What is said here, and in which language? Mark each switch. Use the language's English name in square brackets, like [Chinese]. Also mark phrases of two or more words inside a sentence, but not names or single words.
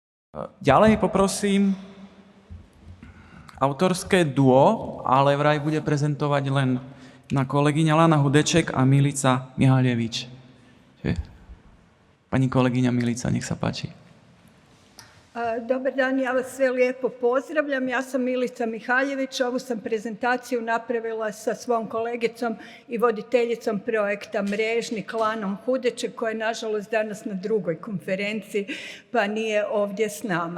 [Slovak] Ďalej poprosím autorské duo, ale vraj bude prezentovať len na kolegyňa Lana Hudeček a Milica Mihaljevič. Pani kolegyňa Milica, nech sa páči. [Croatian] Dobar dan, ja vas sve lijepo pozdravljam. Ja sam Milica Mihaljević, ovu sam prezentaciju napravila sa svom kolegicom i voditeljicom projekta Mrežnik Lanom Hudeček, koja je nažalost danas na drugoj konferenciji pa nije ovdje s nama.